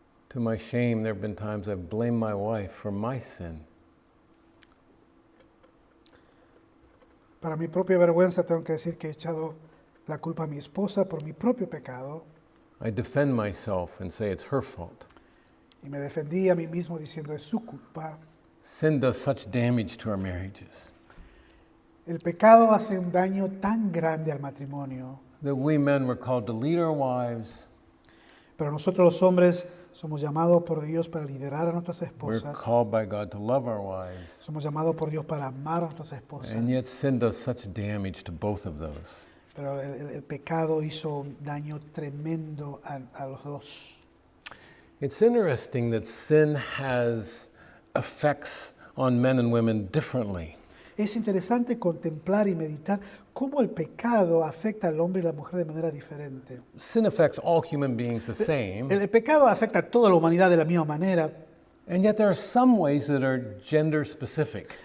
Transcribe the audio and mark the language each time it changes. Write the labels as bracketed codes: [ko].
[en] To my shame, there have been times I've blamed my wife for my sin. [es] Para mi propia vergüenza tengo que decir que he echado la culpa a mi esposa por mi propio pecado [en] I defend myself and say it's her fault. [es] y me defendí a mí mismo diciendo es su culpa. [en] Sin does such damage to our marriages [es] El pecado hace un daño tan grande al matrimonio, [en] that we men were called to lead our wives. [es] pero nosotros los hombres somos llamados por Dios para liderar a nuestras [en] We're [es] esposas, [en] called by God to love our wives. [es] somos llamados por Dios para amar a nuestras esposas, [en] And yet sin does such damage to both of those. [es] pero el pecado hizo un daño tremendo a los dos. [en] It's interesting that sin has effects on men and women differently. [es] Es interesante contemplar y meditar cómo el pecado afecta al hombre y la mujer de manera diferente. [en] Sin affects all human beings the same, [es] El pecado afecta a toda la humanidad de la misma manera, [en] and yet there are some ways that are gender specific.